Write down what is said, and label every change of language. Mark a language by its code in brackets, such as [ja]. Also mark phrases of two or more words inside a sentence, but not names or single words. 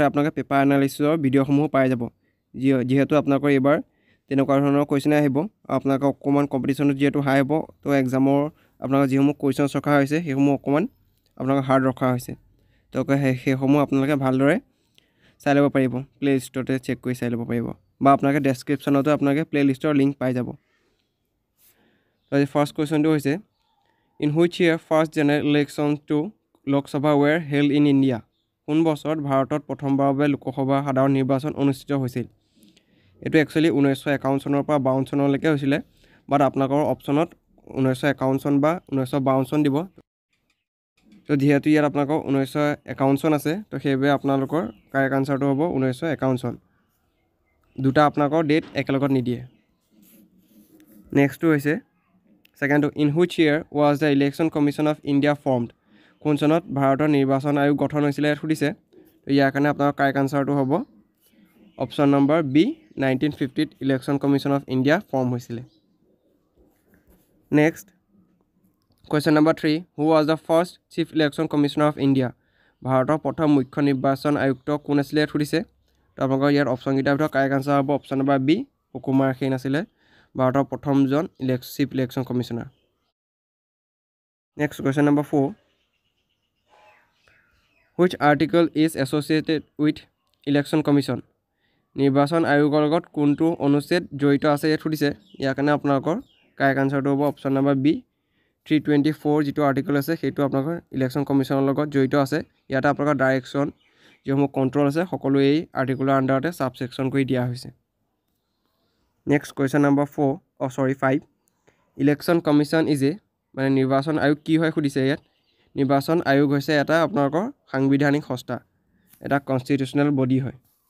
[as] আপোনালোকে [en] paper analysis [as] ভিডিঅ'সমূহ পাই যাব যিহেতু আপোনালোকৰ এইবাৰ তেনেকুৱা ধৰণৰ কুৱেশ্যন আহিব আপোনালোকৰ অকণমান কম্পিটিশ্যনত যিহেতু হাই হ'ব তো এক্সামৰ আপোনালোকৰ যিসমূহ কুৱেশ্যনছ ৰখা হৈছে সেইসমূহ অকণমান আপোনালোকৰ হাৰ্ড ৰখা হৈছে তো সেইসমূহ আপোনালোকে ভালদৰে চাই ল'ব পাৰিব [en] playlist check [as] কৰি চাই ল'ব পাৰিব বা আপোনালোকে ডেছক্ৰিপশ্যনতো আপোনালোকে [en] playlist link [as] পাই যাব [en] The first question is in which year first general elections to Lok Sabha were held in India? [as] কোন বছৰত ভাৰতত প্ৰথমবাৰৰ বাবে লোকসভা সাধাৰণ নিৰ্বাচন অনুষ্ঠিত হৈছিল এটো একচুয়ালি 1951 চনৰ পৰা 52 চনলৈকে হৈছিল বাট আপোনালোকৰ অপচনত 1951 চন বা 1952 চন দিব তো যেহেতু ইয়াত আপোনালোকৰ 1951 চন আছে তো সেইবে আপোনালোকৰ [en] correct answer [as] হ'ব 1951 চন দুটা আপোনালোকৰ ডেট একেলগত নিদিয়ে নেক্সট হৈছে [en] Second, in which year was the Election Commission of India formed? [as] কোন চনত ভাৰতৰ নিৰ্বাচন আয়োগ গঠন হৈছিল সুধিছে তো ইয়াৰ কাৰণে আপোনাৰ [en] correct answer [as] হ'ব [en] option number B [as] 1950 [en] Election Commission of India form [as] হৈছিল [en] next question number 3 who was the first chief election commissioner of India [as] ভাৰতৰ প্ৰথম মুখ্য নিৰ্বাচন আয়ুক্ত কোন আছিলে সুধিছে তো আপোনালোকৰ ইয়াত অপচনকেইটাৰ ভিতৰত [en] correct answer [as] হ'ব [en] option number B [as] সুকুমাৰ সেন আছিলে ভাৰতৰ প্ৰথমজন [en] chief election commissioner next question number 4 which article is associated with election commission [as] নিৰ্বাচন আয়োগৰ লগত কোনটো অনুচ্ছেদ জড়িত আছে ইয়াত সুধিছে ইয়াৰ কাৰণে আপোনালোকৰ [en] correct answer [as] হ'ব [en] option number B 324 [as] যিটো আৰ্টিকল আছে সেইটো আপোনালোকৰ [en] election commission [as] লগত জড়িত আছে ইয়াত আপোনালোকৰ ডাইৰেকশ্যন যিসমূহ কণ্ট্ৰল আছে সকলো এই [en] article under [as] ছাবছেকশ্যন কৰি দিয়া হৈছে [en] next question number 5 election commission is a [as] মানে নিৰ্বাচন আয়োগ কি হয় সুধিছে ইয়াত নিৰ্বাচন আয়োগ হৈছে এটা আপোনালোকৰ সাংবিধানিক সংস্থা এটা [en] constitutional body [as] হয়